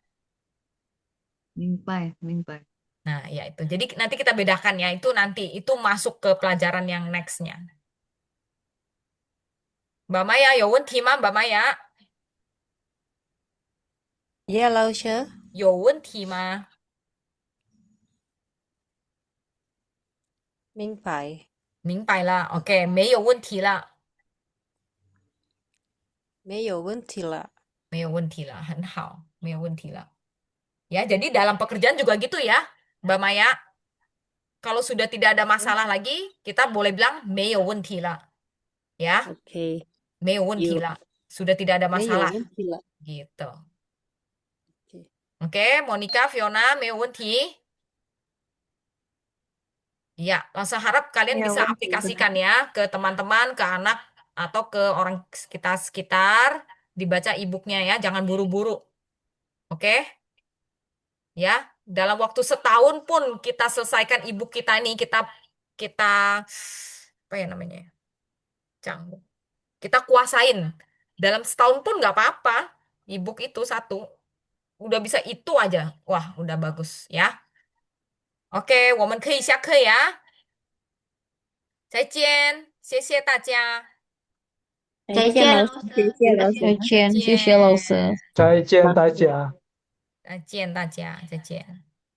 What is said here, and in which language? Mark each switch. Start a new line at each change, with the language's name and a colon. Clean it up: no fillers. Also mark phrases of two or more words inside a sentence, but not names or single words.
Chinese: 明白。
Indonesian: Nah, ya itu. Jadi nanti kita bedakan ya. Itu nanti, itu masuk ke pelajaran yang next-nya.
Chinese: Mbak Maya, 有问题吗? Mbak Maya, Ya, 老师，有问题吗? 明白，明白了. Oke, 没有问题了. 没有问题了。没有问题了.很好.没有问题了.
Indonesian: Ya, jadi dalam pekerjaan juga gitu ya, Mbak Maya. Kalau sudah tidak ada masalah lagi, kita boleh bilang
Chinese: 没有问题了.
Indonesian: Ya, OK，
Chinese: 没有问题有，了.
Indonesian: Sudah tidak ada
Chinese: 没有
Indonesian: masalah.
Chinese: 问题了。
Indonesian: Gitu. OK， Oke,
Chinese: Monica, Fiona, 没有问题.
Indonesian: Ya, langsung harap kalian Ya, bisa won't. aplikasikan ya ke teman-teman, ke anak, atau ke orang sekitar-sekitar. Dibaca e-booknya ya, jangan buru-buru. Oke? Ya, dalam waktu setahun pun kita selesaikan e-book kita ini, kita apa ya namanya? Canggung. Kita kuasain. Dalam setahun pun nggak apa-apa. E-book itu satu. Udah bisa itu aja. Wah, udah bagus ya. Oke,
Chinese: 我们可以下课呀。再见，谢谢大家，再见，老师，谢谢老师。再再见，谢谢老见，师。再见，大家。再见大家，再见。